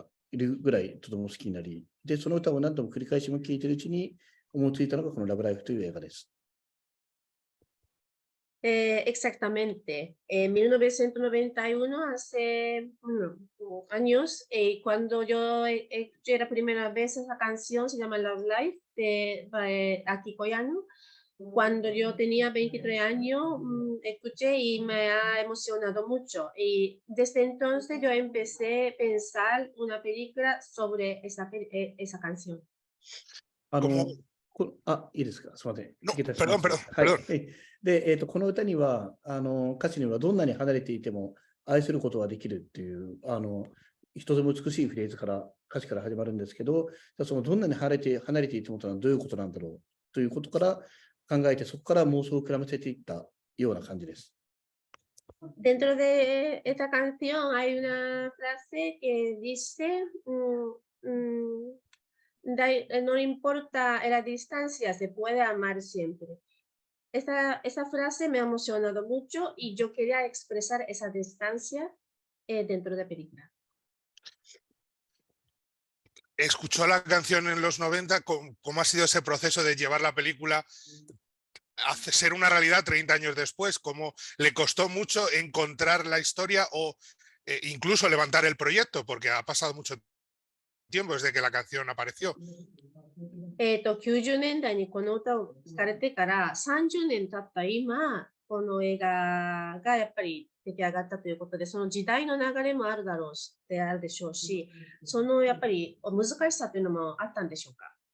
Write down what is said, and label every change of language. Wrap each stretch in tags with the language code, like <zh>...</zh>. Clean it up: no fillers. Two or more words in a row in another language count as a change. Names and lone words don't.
<ja>いるぐらいとても好きになり、で、その歌を何度も繰り返しも聴いているうちに思いついたのがこのラブライフという映画です。</ja> <es>Exactamente. En 1991, hace años, cuando yo escuché la primera vez esa canción, se llama Love Life, de Akiko Yano. Cuando yo tenía 23 años, escuché y me ha emocionado mucho. Y desde entonces yo empecé a pensar una película sobre esa canción.</es> <ja>いいですか、すみません。</ja> <es>No,</es> <ja>いけたし</ja> <es>perdón,</es> <ja>ます。</ja> <es>perdón,</es> <ja>はい。</ja> <es>perdón.</es> <ja>で、この歌には、歌詞にはどんなに離れていても愛することができるっていう、とても美しいフレーズから、歌詞から始まるんですけど、そのどんなに離れていてもというのはどういうことなんだろうということから考えて、そこから妄想を膨らませていったような感じです。</ja> <es>Dentro de esta canción hay una frase que dice, no importa la distancia, se puede amar siempre. Esa frase me ha emocionado mucho y yo quería expresar esa distancia dentro de la película. Escuchó la canción en los 90, ¿cómo ha sido ese proceso de llevar la película a ser una realidad 30 años después? ¿Cómo le costó mucho encontrar la historia o incluso levantar el proyecto? Porque ha pasado mucho tiempo desde que la canción apareció.</es> <ja>90年代にこの歌を聞かれてから30年経った今、 この映画がやっぱり出来上がったということで、その時代の流れもあるでしょうし、そのやっぱり難しさというのもあったんでしょうか。</ja>